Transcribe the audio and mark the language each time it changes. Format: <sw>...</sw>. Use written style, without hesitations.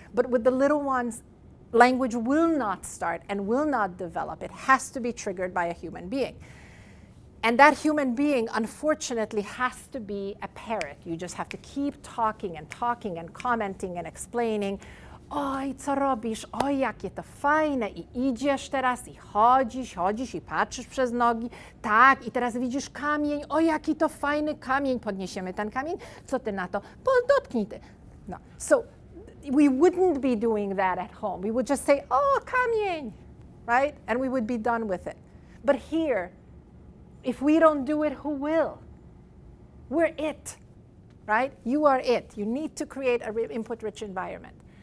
<en>But with the little ones, language will not start and will not develop. It has to be triggered by a human being. And that human being, unfortunately, has to be a parrot. You just have to keep talking and commenting and explaining.</en> <pl>Oj, co robisz? Oj, jakie to fajne. I idziesz teraz, i chodzisz, i patrzysz przez nogi. Tak, i teraz widzisz kamień. Oj, jaki to fajny kamień. Podniesiemy ten kamień. Co ty na to? Dotknij ty. No.</pl> <en>So we wouldn't be doing that at home. We would just say, oh, kamień, right? And we would be done with it. But here, if we don't do it, who will? We're it, right? You are it. You need to create an input-rich environment.</en>